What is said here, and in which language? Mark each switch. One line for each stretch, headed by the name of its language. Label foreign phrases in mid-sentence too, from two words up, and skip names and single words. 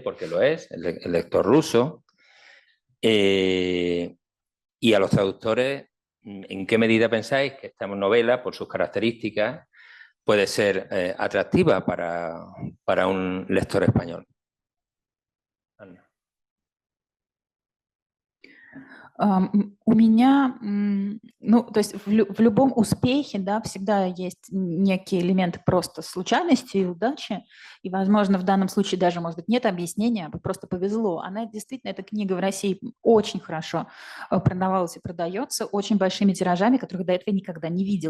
Spanish: Porque lo es, el lector ruso. Y a los traductores, ¿en qué medida pensáis que esta novela, por sus características, puede ser atractiva para un lector español? Anna.
Russian: У меня, ну, то есть в любом успехе, да, всегда есть некие элементы просто случайности и удачи, и, возможно, в данном случае даже, может быть, нет объяснения, просто повезло. Она действительно, эта книга в России очень хорошо продавалась и продается, очень большими тиражами, которых до этого я никогда не видела.